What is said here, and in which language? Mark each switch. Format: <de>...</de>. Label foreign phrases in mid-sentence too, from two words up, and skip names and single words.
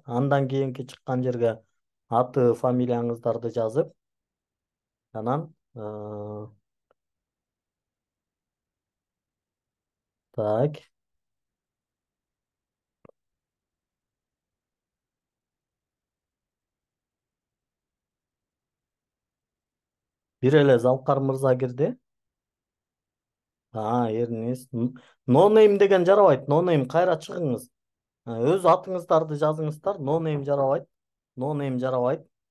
<ky>Андан кийинки чыккан жерге аты, фамилияңыздарды жазып, анан так, бир эле Залкар мырза кирди. Эрнист.</ky> <en>No name</en> <ky>деген жарабайт.</ky> <en>No name</en> <ky>кайра чыгыңыз. Өз атыңыздарды жазыңыздар.</ky> <en>No name</en> <ky>жарабайт.</ky> <en>No name</en> <ky>жарабайт.</ky>